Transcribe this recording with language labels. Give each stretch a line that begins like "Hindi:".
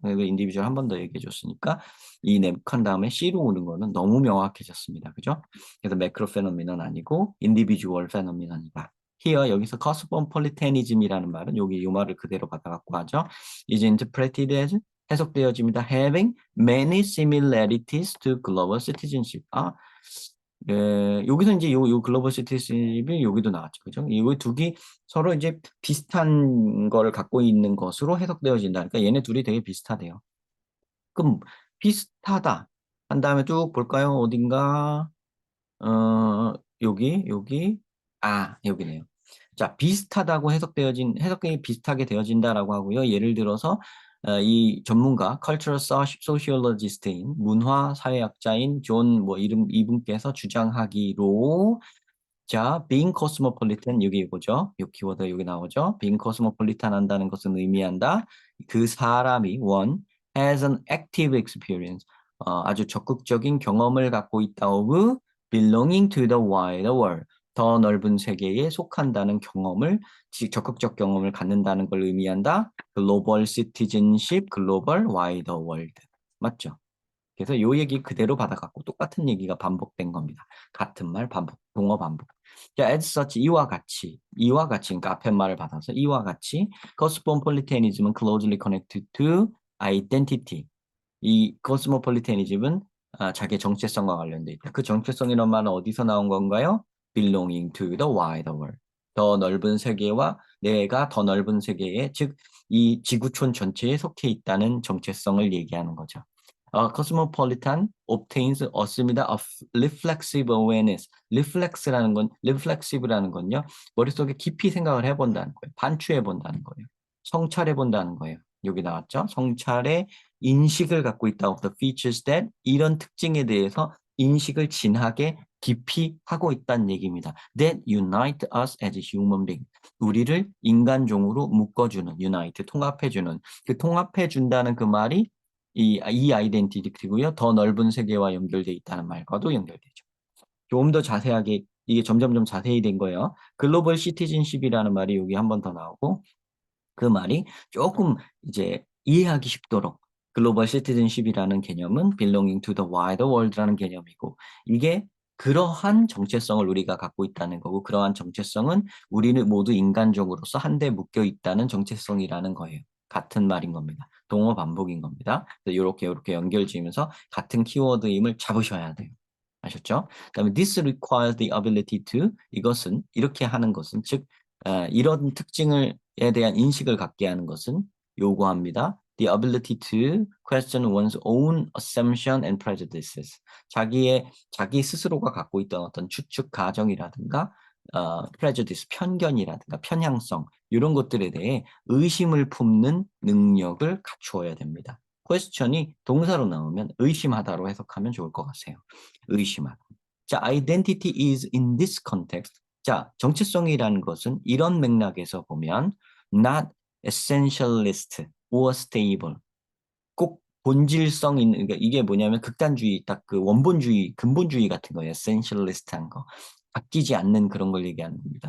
Korean: 그래서 인디비주얼 한 번 더 얘기해 줬으니까 이 랩한 다음에 C로 오는 거는 너무 명확해졌습니다, 그죠? 그래서 매크로 페노미넌 아니고 인디비주얼 페노미넌이다.
English: here
Korean: 여기서 cosmopolitanism이라는 말은 여기 이 말을 그대로 받아갖고 하죠.
English: is interpreted as
Korean: 해석되어집니다.
English: having many similarities to global citizenship.
Korean: 여기서 이제 요 글로벌 시티즌십이 여기도 나왔죠. 그죠? 이 두 개 서로 이제 비슷한 거를 갖고 있는 것으로 해석되어진다. 그러니까 얘네 둘이 되게 비슷하대요. 그럼 비슷하다. 한 다음에 쭉 볼까요? 어딘가, 여기, 여기네요. 자, 비슷하다고 해석이 비슷하게 되어진다라고 하고요. 예를 들어서, 이 전문가,
English: cultural sociologist
Korean: 인, 문화 사회학자인 존, 이분께서 주장하기로, 자,
English: being cosmopolitan,
Korean: 여기 이거죠. 이 키워드 여기 나오죠.
English: being cosmopolitan
Korean: 한다는 것은 의미한다. 그 사람이,
English: one, has an active experience.
Korean: 아주 적극적인 경험을 갖고 있다.
English: of belonging to the wider world.
Korean: 더 넓은 세계에 속한다는 적극적 경험을 갖는다는 걸 의미한다.
English: global citizenship, global wider world.
Korean: 맞죠? 그래서 요 얘기 그대로 받아갖고 똑같은 얘기가 반복된 겁니다. 같은 말 반복, 동어 반복. 자,
English: as such,
Korean: 이와 같이, 그러니까 앞에 말을 받아서 이와 같이 cosmopolitanism은
English: closely connected to identity.
Korean: 이 cosmopolitanism은 자기의 정체성과 관련돼 있다. 그 정체성이란 말은 어디서 나온 건가요?
English: belonging to the wider world.
Korean: 더 넓은 세계와 내가 더 넓은 세계에, 즉 이 지구촌 전체에 속해 있다는 정체성을 얘기하는 거죠.
English: cosmopolitan obtains
Korean: 얻습니다.
English: of reflexive awareness.
Korean: reflexive라는 건요. 머릿속에 깊이 생각을 해본다는 거예요. 반추해 본다는 거예요. 성찰해 본다는 거예요. 여기 나왔죠? 성찰의 인식을 갖고 있다.
English: of the features that,
Korean: 이런 특징에 대해서 인식을 진하게 깊이 하고 있다는 얘기입니다.
English: That unite us as human beings.
Korean: 우리를 인간종으로 묶어주는, unite, 통합해주는, 그 통합해준다는 그 말이 이 아이덴티티고요. 더 넓은 세계와 연결돼 있다는 말과도 연결되죠. 조금 더 자세하게, 이게 점점 자세히 된 거예요. 글로벌 시티즌십이라는 말이 여기 한 번 더 나오고, 그 말이 조금 이제 이해하기 쉽도록, 글로벌 시티즌십이라는 개념은
English: belonging to the wider world
Korean: 라는 개념이고, 이게 그러한 정체성을 우리가 갖고 있다는 거고, 그러한 정체성은 우리는 모두 인간적으로서 한데 묶여 있다는 정체성이라는 거예요. 같은 말인 겁니다. 동어 반복인 겁니다. 이렇게 연결 지으면서 같은 키워드임을 잡으셔야 돼요. 아셨죠? 그다음에
English: this requires the ability to,
Korean: 이것은, 이렇게 하는 것은, 즉 이런 특징에 대한 인식을 갖게 하는 것은 요구합니다.
English: The ability to question one's own assumption and prejudices.
Korean: 자기 스스로가 갖고 있던 어떤 추측 가정이라든가 prejudice, 편견이라든가 편향성, 이런 것들에 대해 의심을 품는 능력을 갖추어야 됩니다. question이 동사로 나오면 의심하다로 해석하면 좋을 것 같아요. 의심하다.
English: 자, identity is in this context.
Korean: 자, 정체성이라는 것은 이런 맥락에서 보면
English: not essentialist or stable.
Korean: 꼭 본질성 있는, 그러니까 이게 뭐냐면 극단주의, 딱 그 원본주의, 근본주의 같은 거예요. essentialist한 거. 바뀌지 않는 그런 걸 얘기하는 겁니다.